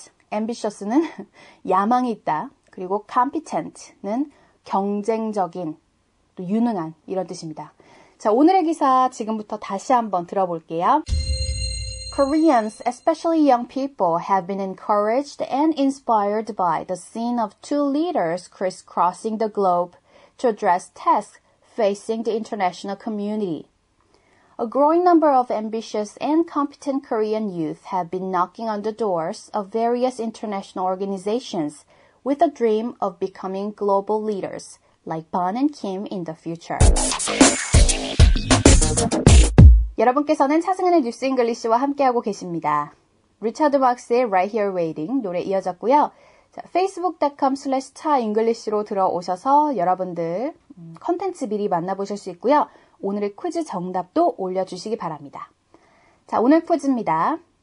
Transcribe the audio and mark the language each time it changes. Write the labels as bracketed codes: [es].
[ko] ambitious는 야망이 있다. 그리고 competent는 경쟁적인, 또 유능한 이런 뜻입니다. 자, 오늘의 기사 지금부터 다시 한번 들어볼게요. [en] Koreans, especially young people, have been encouraged and inspired by the scene of two leaders crisscrossing the globe to address tasks facing the international community. A growing number of ambitious and competent Korean youth have been knocking on the doors of various international organizations with a dream of becoming global leaders, like Ban and Kim in the future. [ko] 여러분께서는 차승은의 뉴스 잉글리시와 함께하고 계십니다. 리차드 박스의 Right Here Waiting 노래 이어졌고요. 자, facebook.com/차잉글리시로 들어오셔서 여러분들 컨텐츠 미리 만나보실 수 있고요. 오늘의 퀴즈 정답도 올려주시기 바랍니다. 자, 오늘 퀴즈입니다.